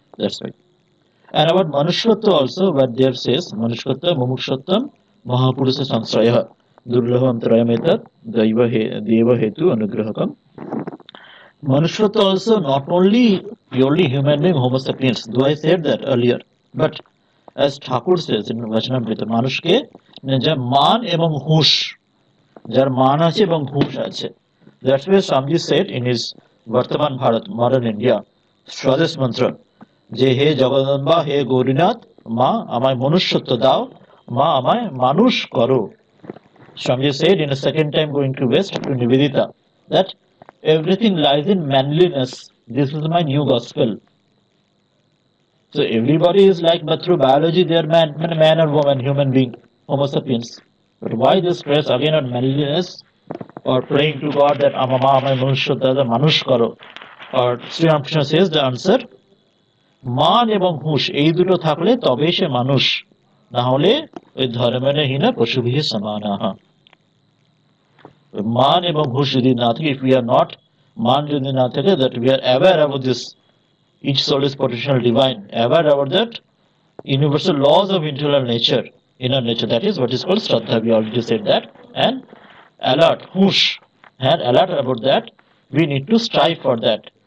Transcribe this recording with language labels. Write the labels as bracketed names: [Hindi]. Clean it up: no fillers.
[English] That's why. And about Manushvatva also, what there says, Manushvatva, Mumukshvatvam, Mahapurusha Samsraya, Durlabham Trayametat, Deva Hetu Anugrahakam. Manushvatva also not only purely human being, Homo sapiens, though I said that earlier, but as Thakur says in Vachanamrita, Manushke, [Bangla] যার মান এবং হুঁশ, যার মান আছে এবং হুঁশ আছে. [English] That's why Swamiji said in his Vartaman Bharat, Modern India, Swadesh Mantra, [Bangla] যে হে জগদম্বা, হে গৌরীনাথ, মা আমায় মনুষ্যত্ব দাও, মা আমায় মানুষ করো. [English] Swamiji said in a second time going to West to Nivedita that everything lies in manliness. This is my new gospel. So everybody is like, but through biology they are man or woman, human being, Homo sapiens. But why this stress again on manliness or praying to God that [Bangla] Amama amay manushya manush karo? [English] Or Sri Ramakrishna says the answer, [Bangla] মান এবং হুঁশ এই দুটো থাকলে তবে সে মানুষ, না হলে ওই ধর্মের [Sanskrit] হীনা পশুভিহ সমানাহ. [Bangla] মান এবং হুঁশ যদি না থাকে, [English] if we are not, [Bangla] মান যদি না থাকে, [English] that we are aware about this, each soul is potential divine, aware about that universal laws of internal nature, inner nature, that is what is called Shraddha, we already said that, and alert, hush, and alert about that, we need to strive for that.